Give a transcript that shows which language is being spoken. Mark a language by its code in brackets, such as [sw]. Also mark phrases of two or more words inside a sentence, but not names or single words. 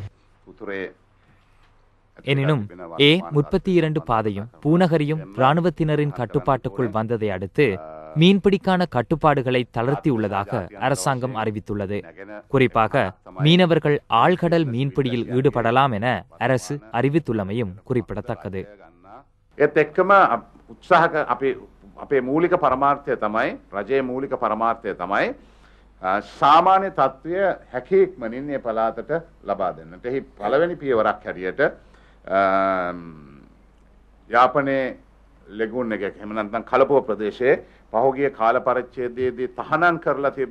[ta] எனினும் A32 பாதையும் பூநகரியும் இராணுவத்தினரின் கட்டுப்பாட்டுக்குள் வந்ததை அடுத்து மீன்பிடிக்கான கட்டுப்பாடுகளை தளர்த்தியுள்ளதாக அரசாங்கம் அறிவித்துள்ளது. குறிப்பாக மீனவர்கள் ஆழ்கடல் மீன்பிடியில் ஈடுபடலாம் என அரசு அறிவித்துள்ளமையும் குறிப்பிடத்தக்கது. [si] අපේ මූලික පරමාර්ථය තමයි, රජයේ මූලික පරමාර්ථය තමයි සාමාන්‍ය තත්ත්වය හැකීක්මනින් මේ පළාතට ලබා දෙන්නට. එහි පළවෙනි පියවරක් හැටියට යාපනයේ ලෙගුන් එකක් එහෙම නැත්නම් කලපුව ප්‍රදේශයේ පහුගිය කාල පරිච්ඡේදයේදී තහනම් කරලා තිබ්බ